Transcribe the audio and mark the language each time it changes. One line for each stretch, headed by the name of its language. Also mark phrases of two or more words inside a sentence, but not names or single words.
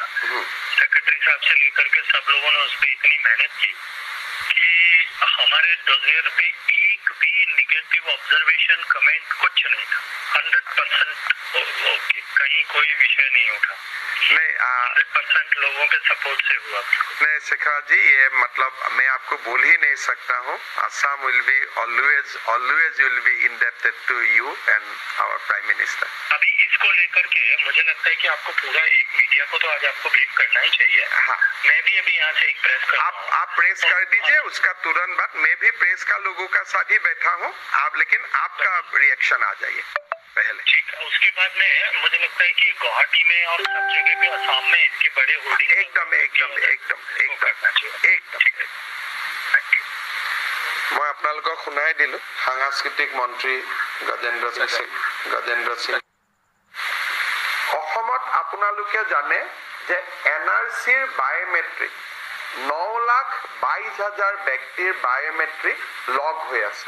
Hindi: सेक्रेटरी साहब से लेकर के सब लोगों ने उस पर इतनी मेहनत की कि हमारे डोजियर पे एक भी निगेटिव ऑब्जर्वेशन कमेंट कुछ नहीं था। 100% ओके, कहीं कोई विषय नहीं उठा। नहीं 100% लोगों के सपोर्ट से हुआ। नहीं शेखर जी, ये मतलब मैं आपको बोल ही नहीं सकता हूँ।
English: Assam will be always will be indebted to you and our Prime Minister.
Hindi: अभी इसको लेकर के मुझे लगता है कि आपको पूरा एक मीडिया को तो आज आपको ब्रीफ करना ही चाहिए। हाँ, मैं भी अभी यहाँ से एक प्रेस कर आप प्रेस कर दीजिए, उसका तुरंत बाद मैं भी प्रेस का लोगों का साथ ही बैठा हूँ। आप लेकिन आपका रिएक्शन आ जाइए पहले। ठीक है, उसके बाद में मुझे लगता है कि गुवाहाटी में और सब जगह पे असम में इसके बड़े होर्डिंग एकदम मैं
Assamese: আপোনালোকক শুনাই দিলো সাংস্কৃতিক মন্ত্ৰী গজেন্দ্ৰ সিং। অসমত আপোনালোকে জানে যে এনআৰচিৰ বায়োমেট্ৰিক 9,22,000 ব্যক্তিৰ বায়োমেট্ৰিক লগ হৈ আছে।